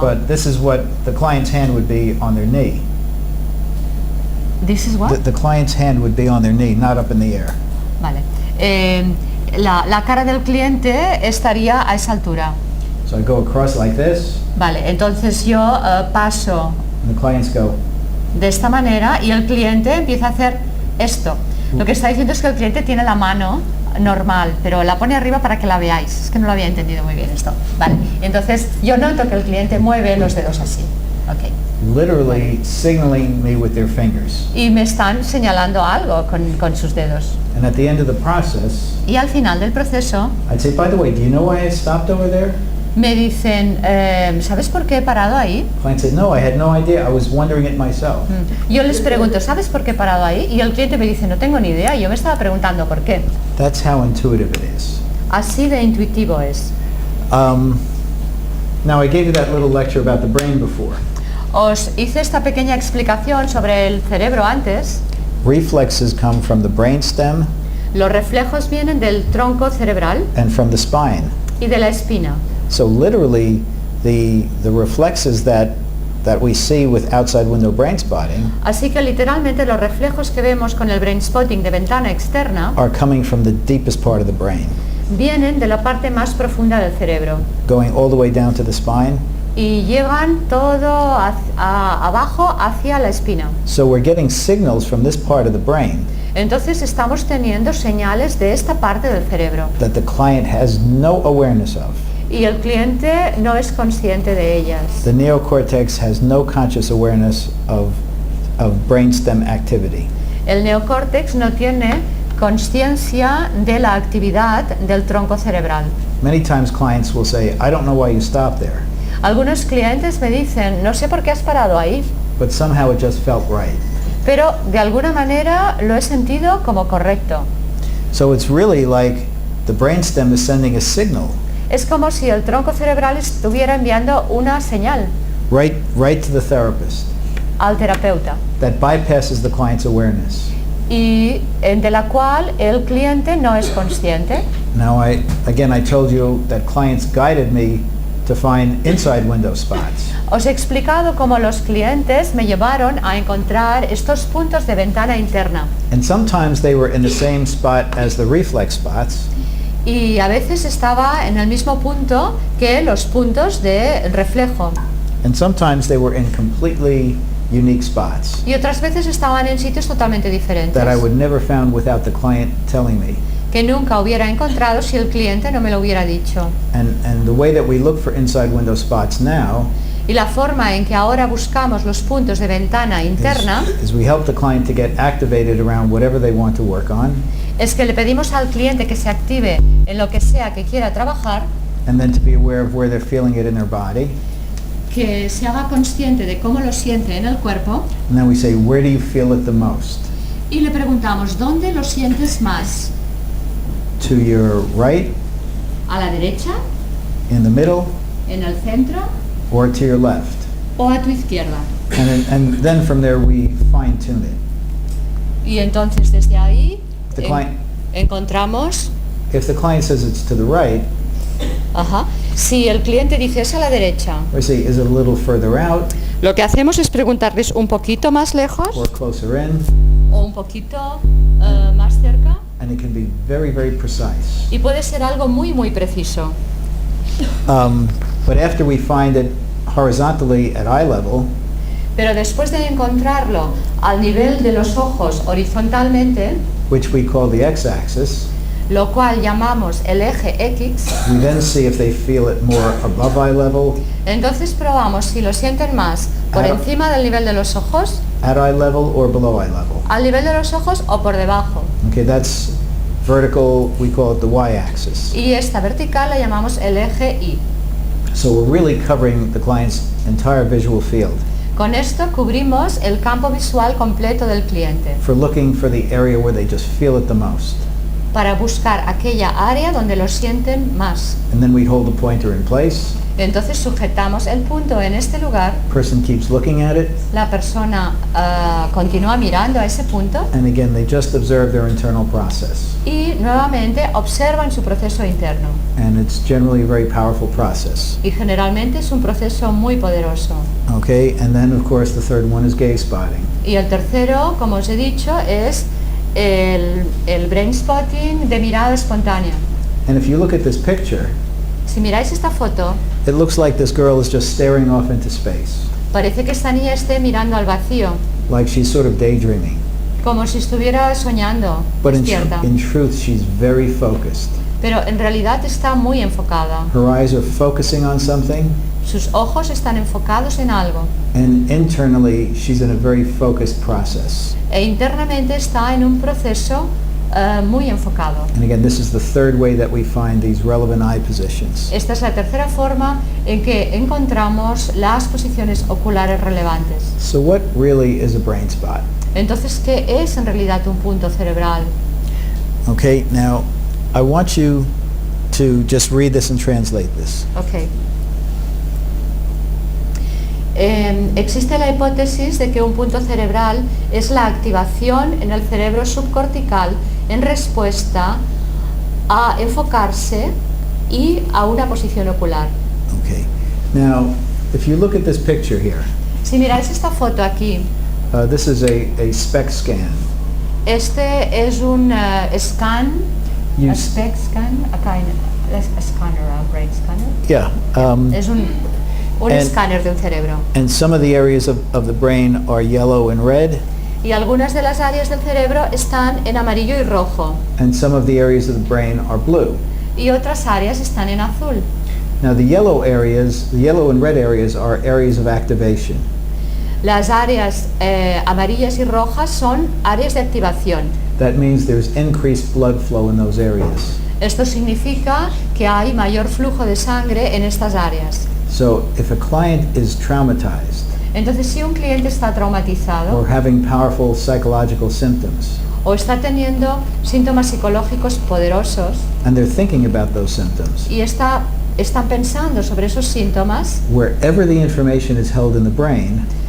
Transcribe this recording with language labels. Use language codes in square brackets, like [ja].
[en] But this is what the client's hand would be on their knee. This is what? The client's hand would be on their knee, not up in the air. [es] Vale. La cara del cliente estaría a esa altura. [en] So I go across like this, [es] Vale, entonces yo paso [en] and the clients go, [es] de esta manera y el cliente empieza a hacer esto. Lo que está diciendo es que el cliente tiene la mano normal, pero la pone arriba para que la veáis. Es que no lo había entendido muy bien esto. Vale, entonces yo noto que el cliente mueve los dedos así. [en] Okay. literally signaling me with their fingers. [es] Y me están señalando algo con sus dedos. [en] And at the end of the process, [es] Y al final del proceso [en] I'd say, by the way, do you know why I stopped over there? [es] me dicen, ¿sabes por qué he parado ahí? [en] Client said, no, I had no idea. I was wondering it myself. [es] Yo les pregunto, ¿sabes por qué he parado ahí? Y el cliente me dice, no tengo ni idea. Y yo me estaba preguntando por qué. [en] That's how intuitive it is. [es] Así de intuitivo es. [en] Now, I gave you that little lecture about the brain before. [es] Os hice esta pequeña explicación sobre el cerebro antes. [en] Reflexes come from the brainstem [es] Los reflejos vienen del tronco cerebral [en] and from the spine. [es] y de la espina. [en] So literally, the reflexes that we see with outside window brainspotting [es] Así que literalmente los reflejos que vemos con el brainspotting de ventana externa [en] are coming from the deepest part of the brain, [es] vienen de la parte más profunda del cerebro [en] going all the way down to the spine. [es] y llegan todo abajo hacia la espina. [en] So we're getting signals from this part of the brain [es] Entonces estamos teniendo señales de esta parte del cerebro [en] that the client has no awareness of. [es] y el cliente no es consciente de ellas. [en] The neocortex has no conscious awareness of brainstem activity. [es] El neocórtex no tiene consciencia de la actividad del tronco cerebral. [en] Many times clients will say, I don't know why you stopped there, [es] Algunos clientes me dicen, no sé por qué has parado ahí, [en] but somehow it just felt right. [es] pero de alguna manera lo he sentido como correcto. [en] So it's really like the brainstem is sending a signal [es] Es como si el tronco cerebral estuviera enviando una señal [en] right to the therapist [es] al terapeuta [en] that bypasses the client's awareness. [es] y de la cual el cliente no es consciente. [en] Now I told you that clients guided me to find inside window spots. [es] Os he explicado cómo los clientes me llevaron a encontrar estos puntos de ventana interna [en] And sometimes they were in the same spot as the reflex spots, [es] y a veces estaba en el mismo punto que los puntos de reflejo [en] and sometimes they were in completely unique spots [es] y otras veces estaban en sitios totalmente diferentes [en] that I would never found without the client telling me. [es] que nunca hubiera encontrado si el cliente no me lo hubiera dicho. [en] And the way that we look for inside window spots now [es] Y la forma en que ahora buscamos los puntos de ventana interna [en] is we help the client to get activated around whatever they want to work on, [es] es que le pedimos al cliente que se active en lo que sea que quiera trabajar, [en] and then to be aware of where they're feeling it in their body. [es] que se haga consciente de cómo lo siente en el cuerpo [en] And then we say, where do you feel it the most? [es] y le preguntamos, ¿dónde lo sientes más? [en] To your right, [es] ¿A la derecha? [en] in the middle, [es] ¿En el centro? [en] or to your left? [es] ¿O a tu izquierda? [en] And then from there we fine tune it. [es] Y entonces desde ahí [en] The client, [es] encontramos, [en] if the client says it's to the right, [es] si el cliente dice es a la derecha, [en] we say, is it a little further out [es] lo que hacemos es preguntarles un poquito más lejos [en] or closer in? [es] o un poquito más cerca [en] And it can be very, very precise. [es] y puede ser algo muy muy preciso. [en] But after we find it horizontally at eye level, [es] Pero después de encontrarlo al nivel de los ojos horizontalmente, [en] which we call the x-axis, [es] lo cual llamamos el eje X, [en] we then see if they feel it more above eye level, [es] entonces probamos si lo sienten más por Claro. encima del nivel de los ojos, [en] at eye level, or below eye level. [es] al nivel de los ojos o por debajo. [en] Okay, that's vertical, we call it the y-axis. [es] Y esta vertical la llamamos el eje Y. [en] So we're really covering the client's entire visual field [es] Con esto cubrimos el campo visual completo del cliente [en] for looking for the area where they just feel it the most. [es] para buscar aquella área donde lo sienten más. [en] And then we hold the pointer in place, [es] Entonces sujetamos el punto en este lugar, [en] person keeps looking at it, [es] la persona continúa mirando a ese punto [en] and again they just observe their internal process. [es] y nuevamente observan su proceso interno. [en] And it's generally a very powerful process. [es] Y generalmente es un proceso muy poderoso. [en] Okay, and then of course the third one is gaze spotting. [es] Y el tercero, como os he dicho, es el brainspotting de mirada espontánea. [en] And if you look at this picture, [es] Si miráis esta foto, [en] it looks like this girl is just staring off into space, [es] parece que esta niña esté mirando al vacío, [en] like she's sort of daydreaming. [es] como si estuviera soñando, [en] But [es] despierta. [en] in truth, she's very focused. [es] Pero en realidad está muy enfocada. [en] Her eyes are focusing on something, [es] Sus ojos están enfocados en algo. [en] and internally, she's in a very focused process. [es] E internamente está en un proceso muy enfocado. [en] And again, this is the third way that we find these relevant eye positions. [es] Esta es la tercera forma en que encontramos las posiciones oculares relevantes. [en] So what really is a brain spot? [es] Entonces, ¿qué es en realidad un punto cerebral? [en] Okay, now I want you to just read this and translate this. Ok. [es] existe la hipótesis de que un punto cerebral es la activación en el cerebro subcortical en respuesta a enfocarse y a una posición ocular. [en] Okay. Now, if you look at this picture here, [es] Si miráis esta foto aquí, [en] this is a SPEC scan. [es] este es un scan, [en] You a s- SPEC scan, a scanner, a brain scanner. Yeah. [es] Es un [en] And- [es] escáner de un cerebro. [en] And some of the areas of the brain are yellow and red, [es] Y algunas de las áreas del cerebro están en amarillo y rojo, [en] and some of the areas of the brain are blue. [es] y otras áreas están en azul. [en] Now, the yellow and red areas are areas of activation. [es] Las áreas amarillas y rojas son áreas de activación. [en] That means there's increased blood flow in those areas. [es] Esto significa que hay mayor flujo de sangre en estas áreas. [en] So if a client is traumatized [es] Entonces, si un cliente está traumatizado [en] or having powerful psychological symptoms, [es] o está teniendo síntomas psicológicos poderosos [en] and they're thinking about those symptoms, [es] y están pensando sobre esos síntomas, [en] wherever the information is held in the brain